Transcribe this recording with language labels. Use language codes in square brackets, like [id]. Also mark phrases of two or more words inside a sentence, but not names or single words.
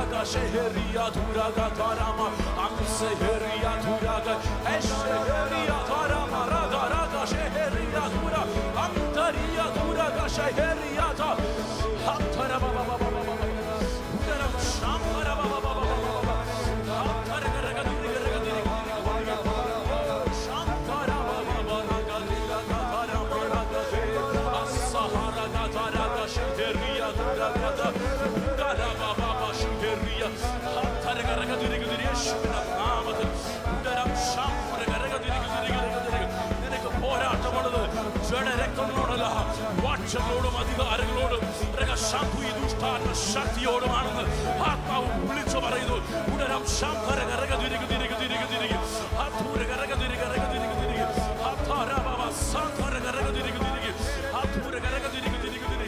[ml] Sheheria Duraga Tarama, Amseheria Duraga, Esheheria Tarama, Raga Raga, Sheheria Dura, Amtaria Duraga, Sheheria Ta, Hatara Baba Baba Baba, Udaram Shambara Baba Baba Baba, Hatara Raga Duraga Raga Shambara Baba Raga Duraga Tarama Raga, Asahara Raga Sheheria Duraga, Udara Baba Sheheria, Hatara Raga Duraga Shina Namata, Udaram Shambara Raga Duraga, നിനക്ക് പോരാട്ടമുള്ളത് ജഡരക്തങ്ങളോടല്ല, വാഴ്ചകളോടും അധികാരങ്ങളോടും ദുഷ്ടാത്മ ശക്തിയോടുമാണെന്ന് ആത്മാവ് വിളിച്ചു പറയുന്നു. ഉടരം ശാന്തര കരക തിരികെ തിരികെ തിരികെ തിരികെ ആധൂര കരക തിരികെ കരക തിരികെ തിരികെ ആധാരബാബ സാധര കരക തിരികെ തിരികെ ആധൂര കരക തിരികെ തിരികെ തിരികെ.